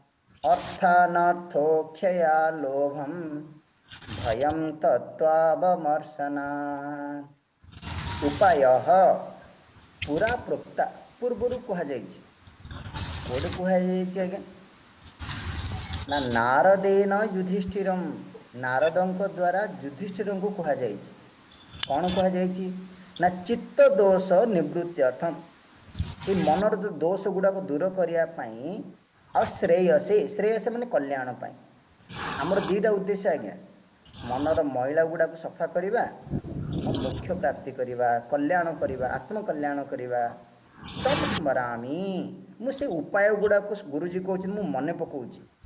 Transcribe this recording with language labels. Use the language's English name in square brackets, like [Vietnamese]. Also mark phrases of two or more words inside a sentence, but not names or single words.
[Sanskrit] अर्थानर्थोऽख्यया लोभं भयं तत्त्वावमर्शनात् उपायः पूरा प्रोक्ता [Odia] ପୂର୍ବରୁ କୁହାଯାଇଛି କୋଡେ କୁହାଯାଇଛି ଆଜ୍ଞା ନା [Sanskrit] नारदेन युधिष्ठिरम नारदଙ୍କ [Odia] द्वारा युधिष्ठिरଙ୍କୁ କୁହାଯାଇଛି କ'ଣ କୁହାଯାଇଛି ନା [Sanskrit] ଚିତ୍ତ ଦୋଷ ନିବୃତ୍ତି ଅର୍ଥମ୍ [Odia] ଏ ମନର ଯୋଉ ଦୋଷ ଗୁଡ଼ାକ ଦୂର କରିବା ପାଇଁ ଆଉ ଶ୍ରେୟସେ ମାନେ କଲ୍ୟାଣ ପାଇଁ ଆମର ଦୁଇଟା ଉଦ୍ଦେଶ୍ୟ ଆଜ୍ଞା ମନର ମଇଳା ଗୁଡ଼ାକୁ ସଫା କରିବା ଆଉ ମୋକ୍ଷ ପ୍ରାପ୍ତି କରିବା କଲ୍ୟାଣ କରିବା ଆତ୍ମକଲ୍ୟାଣ କରିବା [Sanskrit] ତତ୍ ସ୍ମରାମି [Odia] ମୁଁ ସେ ଉପାୟ ଗୁଡ଼ାକୁ ଗୁରୁଜୀ କହୁଛନ୍ତି ମୁଁ ମନେ ପକାଉଛି